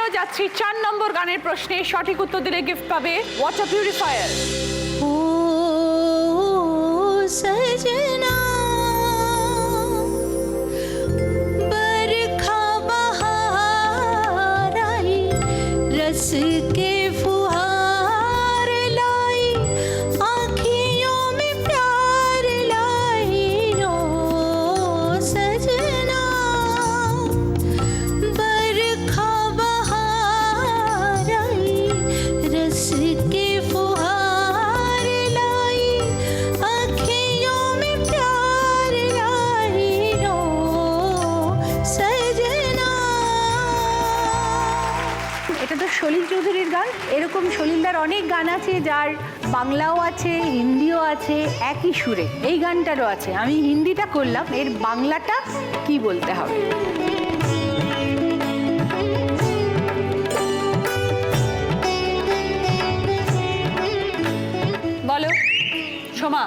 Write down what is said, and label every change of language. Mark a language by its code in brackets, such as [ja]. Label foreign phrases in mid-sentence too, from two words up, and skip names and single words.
[bn] যাচ্ছি 4 নম্বর গানের প্রশ্নে। সঠিক উত্তর দিলে গিফট পাবে [en] water purifier. [hi] ओ सजना बरखा बहार आई रस के फुहार लाई आँखियों में प्यार लाई ओ सजना बरखा बहार आई रस के फुहार लाई आँखियों में प्यार लाई रो सजना। [bn] এটা তো সলিল চৌধুরীর গান। এরকম সলিলদার অনেক গান আছে যার বাংলাও আছে, হিন্দিও আছে, একই সুরে। এই গানটারও আছে। আমি হিন্দিটা করলাম, এর বাংলাটা কি বলতে হবে? বলো সোমা।